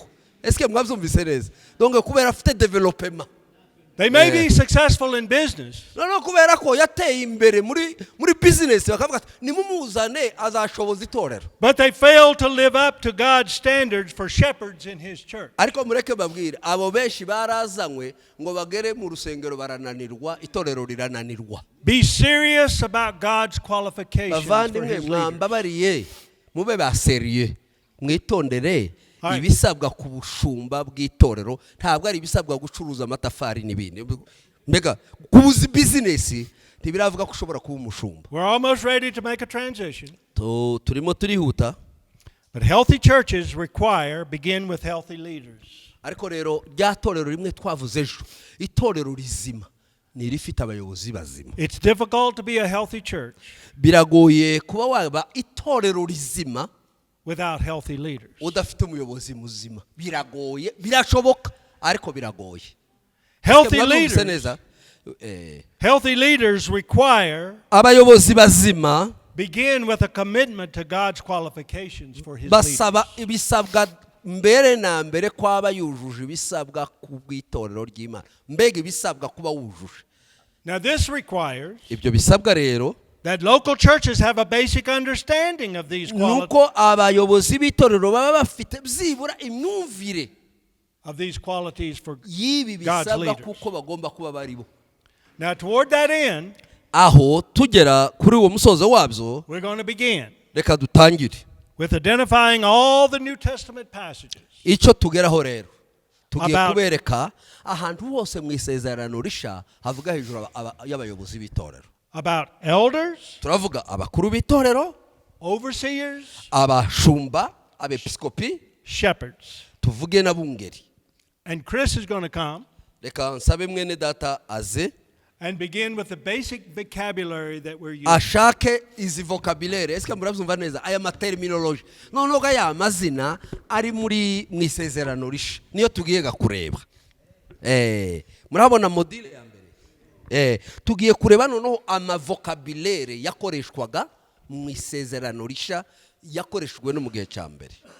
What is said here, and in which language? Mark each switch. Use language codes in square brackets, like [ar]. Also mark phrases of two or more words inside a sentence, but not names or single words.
[rw] Eske mwabyumvise neza? Donc kubera afite development. [en] They may be successful in business. [rw] No kubera ko yateye imbere muri business bakavuga ati nimumuzane azashoboza itorero. [en] But they fail to live up to God's standards for shepherds in his church. [rw] Ariko mureke babwire abo benshi barazanywe ngo bagere mu rusengero barananirwa itorero rirananirwa. [en] Be serious about God's qualifications for [rw] Bavandimwe [en] his leaders. [rw] mwambabariye mube ba serieux mwitondere ibisabwa ku bushumba bw'itorero ntabwo ari ibisabwa gucuruza amatafari n'ibindi. Mbega kubuza business ntibiravuga ko ushobora kuba umushumba. [en] We're almost ready to make a transition. [rw] Turimo turihuta. [en] But healthy churches begin with healthy leaders. [rw] Ariko rero rya torero rimwe twavuze ejo itorero rizima ni rifite abayobozi bazima. [en] It's difficult to be a healthy church [rw] Biragoye kuba waba itorero rizima [en] without healthy leaders. [rw] udafite umuyobozi muzima. Biragoye birashoboka ariko biragoye. [en] Healthy leaders [rw] abayobozi bazima [en] begin with a commitment to God's qualifications for his [rw] basaba [en] leaders. [rw] ibisabwa mbere na mbere kwaba yujuje ibisabwa ku bw'itorero ry'Imana. Mbega ibisabwa kuba wujuje. [en] Now this requires [rw] Ibyo bisabwa rero [en] that local churches have a basic understanding of these [rw] nuko abayobozi b'itorero baba bafite byibura imyumvire [en] qualities for [rw] y'ibi [en] God's [rw] bisabwa [en] leaders. [rw] kuko bagomba kuba baribo. [en] Now toward that end, [rw] Aho tugera kuri uwo musozo wabyo [en] we're going to begin. [rw] reka dutangire. [en] with identifying all the New Testament passages [rw] icyo tugeraho rero tugiye [en] About- [rw] kubereka ahantu hose mu isezerano risha havuga hejuru y'abayobozi b'itorero. [en] about elders, [rw] Turavuga abakuru b'itorero, [en] overseers, [rw] abashumba, abepiskopi, [en] shepherds. [rw] tuvuge n'abungeri. [en] And Chris is going to come [rw] Reka nsabe mwene data aze [en] and begin with the basic vocabulary that we're using. [rw] ashake izi vocabulaire. Ese murabyumva neza aya terminology noneho aya mazina ari muri mu isezerano risha niyo tugiye kureba. Murabona modile ya mbere. Tugiye kureba noneho ama vocabulaire yakoreshwaga mu isezerano risha yakoreshwe no mu gihe cya mbere.